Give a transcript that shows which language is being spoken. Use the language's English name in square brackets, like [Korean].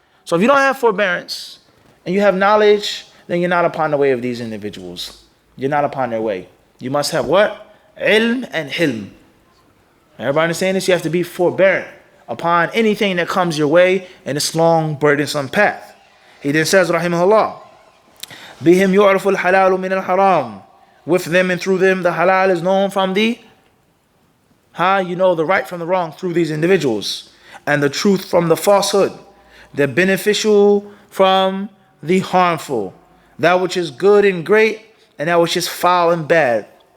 [English] So if you don't have forbearance and you have knowledge, then you're not upon the way of these individuals. You're not upon their way. You must have what? Ilm and hilm. Everybody understand this? You have to be forbearant upon anything that comes your way in this long, burdensome path. He then says, rahimahullah, [Arabic] بِهِمْ يُعْرَفُ الْحَلَالُ مِنَ الْحَرَامِ. [English] With them and through them, the halal is known from the, you know the right from the wrong through these individuals. And the truth from the falsehood. The beneficial from the harmful. That which is good and great, and that which is foul and bad.